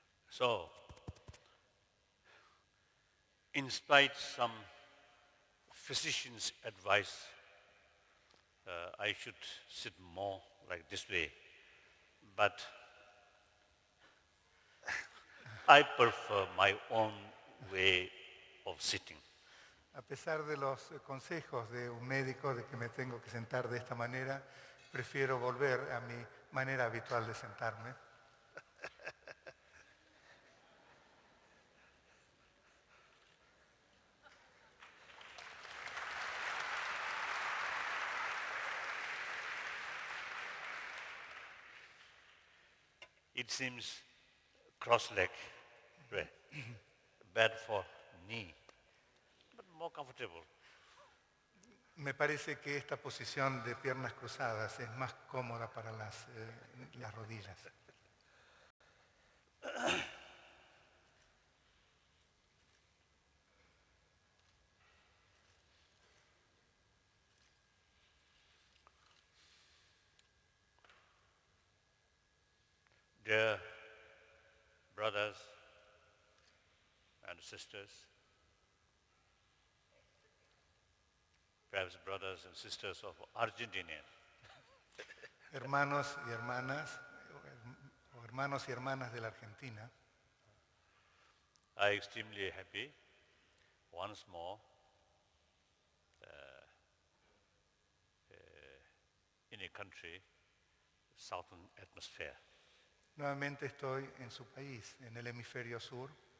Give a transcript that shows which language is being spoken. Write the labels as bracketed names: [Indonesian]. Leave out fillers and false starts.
[English] So, in spite some physician's advice, I should sit more like this way, but I prefer my own way of sitting. [Spanish] A pesar de los consejos de un médico de que me tengo que sentar de esta manera, prefiero volver a mi manera habitual de sentarme. [English] It seems cross-legged, right? Bad for knee, but more comfortable. [Spanish] Me parece que esta posición de piernas cruzadas es más cómoda para las rodillas. [English] Dear brothers and sisters, perhaps brothers and sisters of Argentinian, [Spanish] Hermanos y hermanas, o hermanos y hermanas de la Argentina, [English] I'm extremely happy once more in a country, southern atmosphere. [Spanish] nuevamente estoy en su país, en el hemisferio sur.